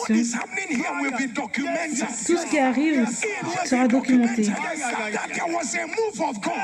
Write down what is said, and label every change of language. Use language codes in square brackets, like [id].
[en] What is happening here will be documented. [fr] Tout ce qui arrive sera documenté. [en] That there was a move of God.